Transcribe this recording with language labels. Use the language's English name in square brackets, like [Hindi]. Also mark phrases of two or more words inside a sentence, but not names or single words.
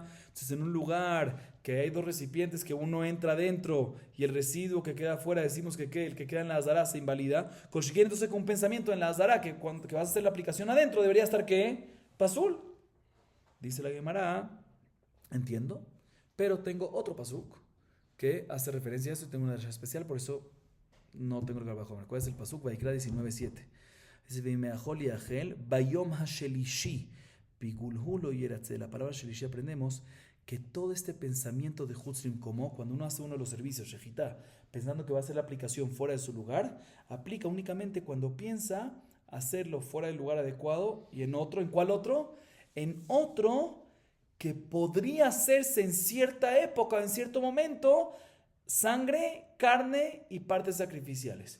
[Spanish] Entonces, en un lugar que hay dos recipientes, que uno entra adentro y el residuo que queda afuera, decimos que el que queda en la Azara se invalida. Consiguiente, entonces, con un pensamiento en la Azara, que vas a hacer la aplicación adentro, debería estar ¿qué? Pasul. Dice la Gemara, entiendo, pero tengo otro pasuk que hace referencia a eso y tengo una derecha especial, por eso no tengo el [Hebrew] קל וחומר. [Spanish] ¿Cuál es el pasuk? Vaikra 19:7. Dice, [Hebrew] ואם האכל יאכל ביום השלישי פגול הוא לא ירצה. [Spanish] La palabra shelishi aprendemos que todo este pensamiento de Hutzrim como cuando uno hace uno de los servicios, shejitá, pensando que va a hacer la aplicación fuera de su lugar, aplica únicamente cuando piensa hacerlo fuera del lugar adecuado y en otro, ¿en cuál otro? En otro que podría hacerse en cierta época, en cierto momento, sangre, carne y partes sacrificiales.